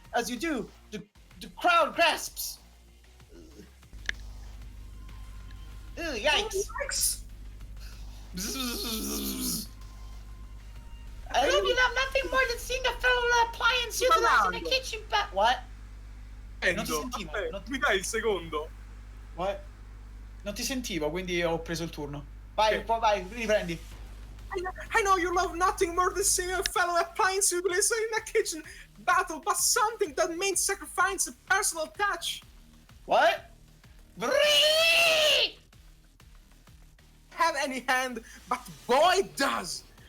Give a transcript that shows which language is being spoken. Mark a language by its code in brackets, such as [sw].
[en] As you do, the crowd grasps. Ew, yikes. I hope you love nothing more than seeing a fellow appliance utilized in the kitchen, but... What? [it] Non ti sentivo. Mi dai il secondo? [en] What? [it] Non ti sentivo, quindi ho preso il turno. Vai, vai, riprendi. [en] I know you love nothing more than seeing a fellow appliance utilized in a kitchen battle, but something that means sacrificing a personal touch. What? Have any hand, but boy does.